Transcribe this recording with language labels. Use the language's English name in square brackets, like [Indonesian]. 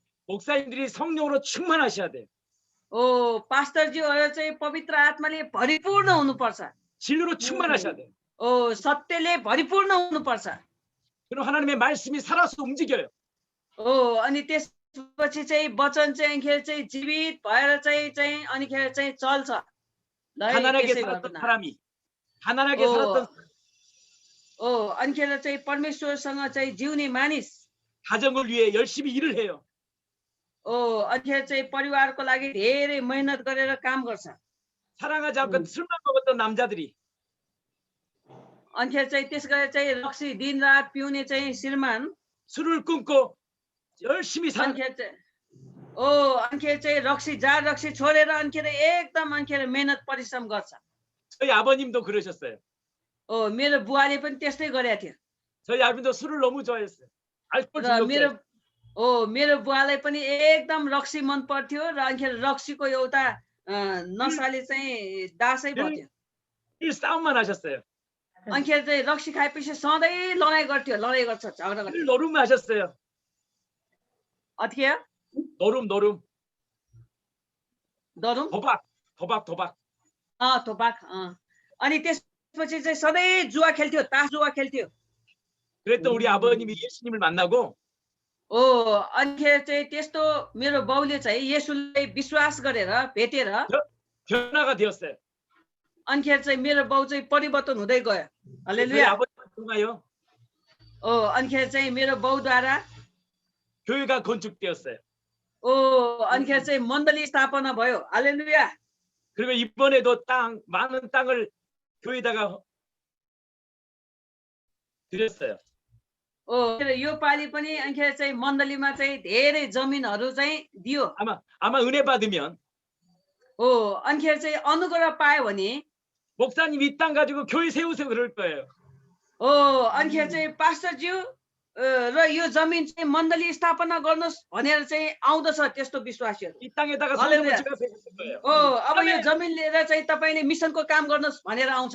[Korean] 목사님들이 성령으로 충만하셔야 돼요. [Nepali] पास्टरज्यूहरू चाहिँ पवित्र आत्माले भरिपूर्ण हुनुपर्छ। [Korean] 진리로 충만하셔야 돼요. [Nepali] सत्यले भरिपूर्ण हुनुपर्छ। [Korean] 그럼 하나님의 말씀이 살아서 움직여요. [Nepali] अनि त्यसपछि चाहिँ वचन चाहिँ अनिखेर चाहिँ जीवित भएर चाहिँ अनिखेर चाहिँ चल्छ। [Korean] 가난하게 살았던 사람이 가난하게 살았던 [Nepali] अनिखेर चाहिँ परमेश्वरसँग चाहिँ जिउने मानिस [Korean] 가정을 위해 열심히 일을 해요. [Nepali] अनिखेर चाहिँ परिवारको लागि धेरै मेहनत गरेर काम गर्छ। [Korean] 사랑하지 않고 술만 먹었던 남자들이 [Nepali] अनिखेर चाहिँ त्यस गरेर चाहिँ रक्सी दिनरात पिउने चाहिँ श्रीमान [Korean] 술을 끊고 열심히 사 [Nepali] अनिखेर चाहिँ अनिखेर चाहिँ रक्सी छोडेर अनिखेर एकदम अनिखेर मेहनत परिश्रम गर्छ। [Korean] 저희 아버님도 그러셨어요. [Nepali] मेरो बुवाले पनि त्यस्तै गरेको थियो। [Korean] 저희 아버님도 술을 너무 좋아했어요. 알코올 [Nepali] र [Korean] 중독자. [Nepali] मेरो बुवालाई पनि एकदम रक्सी मन पर्थ्यो र अनिखेर रक्सीको एउटा नसाले चाहिँ दासै भयो। [Korean] 늘 싸움만 하셨어요. [Nepali] अनिखेर चाहिँ रक्सी खाएपछि सधैँ लडाइँ गर्छ झगडा [Korean] 늘 [Nepali] गर्छ। [Korean] 노름 하셨어요. अथिया 노름 दरुम 도박 [Nepali] थोपाक अनि त्यसपछि चाहिँ सधैँ जुवा खेल्थ्यो, तास जुवा खेल्थ्यो। [Korean] 그랬던 우리 아버님이 예수님을 만나고 [Nepali] अनिखेर चाहिँ त्यस्तो मेरो बाउले चाहिँ येशूलाई विश्वास गरेर भेटेर [Korean] 변화가 되었어요. [Nepali] अनिखेर चाहिँ मेरो बाउ चाहिँ परिवर्तन हुँदै गयो। [Korean] 저희 [Nepali] हालेलुया। [Korean] 아버님 통하여 [Nepali] अनिखेर चाहिँ मेरो बाउद्वारा [Korean] 교회가 건축되었어요. [Nepali] अनिखेर चाहिँ मण्डली स्थापना भयो। हालेलुया। [Korean] 그리고 이번에도 많은 땅을 교회에다가 드렸어요. [Nepali] यो पालि पनि अनिखेर चाहिँ मण्डलीमा चाहिँ धेरै जमिनहरू चाहिँ दियो। [Korean] 아마 은혜 받으면 [Nepali] अनिखेर चाहिँ अनुग्रह पायो भने [Korean] 목사님 이 땅 가지고 교회 세우세요 그럴 거예요. [Nepali] अनिखेर चाहिँ पास्टरज्यू र यो जमिन चाहिँ मण्डली स्थापना गर्नुहोस् भनेर चाहिँ आउँदछ त्यस्तो विश्वासीहरू। [Korean] 이 땅에다가 할렐루야. 성경을 세우실 거예요. [Nepali] अब यो जमिन लिएर चाहिँ तपाईँले मिसनको काम गर्नुहोस् भनेर आउँछ।